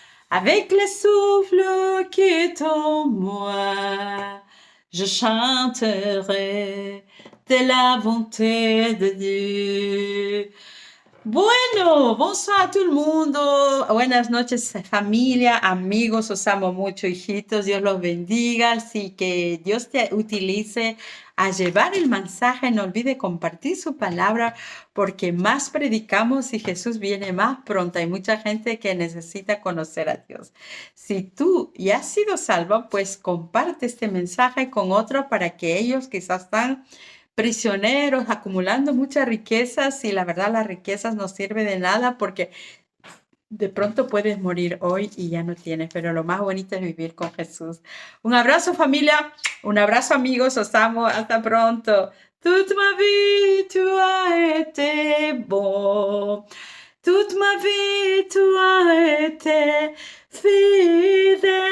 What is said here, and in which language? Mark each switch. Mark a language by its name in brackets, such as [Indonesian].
[French] Avec les souffles qui est en moi, je chanterai de la bonté de Dieu. [Spanish] Bueno, bonsoir a todo el mundo. Buenas noches, familia, amigos. Os amo mucho, hijitos. Dios los bendiga. Así que Dios te utilice a llevar el mensaje. No olvide compartir su palabra, porque más predicamos y Jesús viene más pronto. Hay mucha gente que necesita conocer a Dios. Si tú ya has sido salvo, pues comparte este mensaje con otros para que ellos quizás están prisioneros, acumulando muchas riquezas, y la verdad las riquezas no sirven de nada porque de pronto puedes morir hoy y ya no tienes, pero lo más bonito es vivir con Jesús. Un abrazo, familia, un abrazo, amigos, os amo, hasta pronto. [French] Toute ma vie, tu as été bon. Toute ma vie, tu as été fidèle.